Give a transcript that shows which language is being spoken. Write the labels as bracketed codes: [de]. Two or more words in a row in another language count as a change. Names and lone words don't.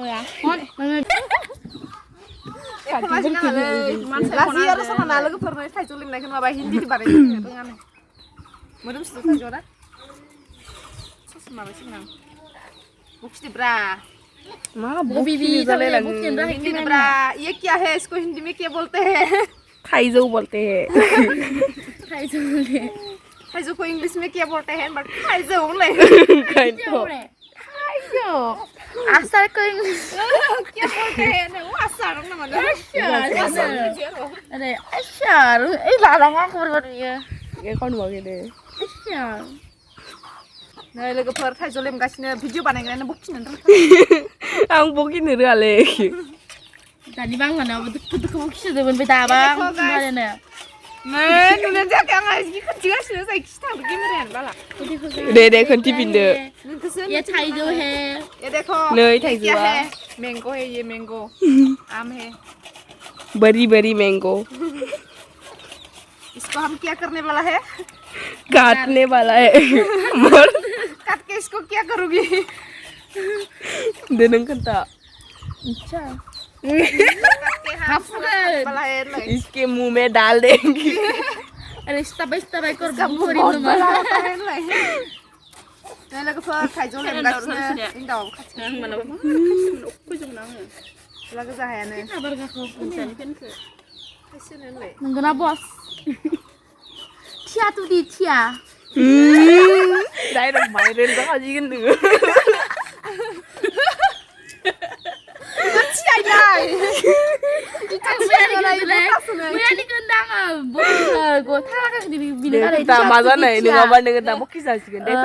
[brx] लाजि आरो सना लोगोफोरनो थाइजौ लिंनायखौ माबा हिन्दी बानायनो रोङानो मोदोम सुदो थाइजौ ना सस माबासिगोन आं बुखिदोब्रा मा बुखिदो बुखिदोब्रा [hi] ये क्या है इसको हिंदी में क्या बोलते हैं थाइजौ बोलते हैं थाइजौ को इंग्लिश में क्या बोलते हैं बट थाइजौ ले थाइजौ आसार को इंग्लिश क्या बोलते हैं ना वो आसार ना मतलब अरे आसार ए लालांगा खबर ये ये कौन बोल गए [brx] नै लोगोफोर थाइजौ लेमगासिनो भिडिअ बानायग्रायानो बखिनो रोंथारा आं बगिनो रोङालै दानि बांगानाव दुखु खिसोदोंमोन बे दाबा आरो नै नुनाय जायाखै आंहा जि खोन्थिगासिनो जायखि थांदो केमेरायानो बाला दे खोन्थिफिनदो [hi] ये थाइजौ है ये देखो [brx] नै [hi] ये [brx] थाइजौआ [hi] क्या है मैंगो है ये मैंगो आम है बड़ी मैंगो इसको हम क्या करने वाला है काटने वाला है काट के इसको क्या करोगी [brx] दे नों खोन्था [hi] अच्छा हाफ वाला है इसके मुंह में डाल देंगे अरे स्टाबाय कर बहुत बड़ा होता है [brx] नै लोगोफोर थाइजौ लेमगासिनो हिन्जाव खाथियाव लाग जाहायानो नंगौना बस थिया तुदि थिया [en] direct viral [brx] जाखासिगोन नोङो दा मा जानाय नङाबा नोङो दा बखि जासिगोन दे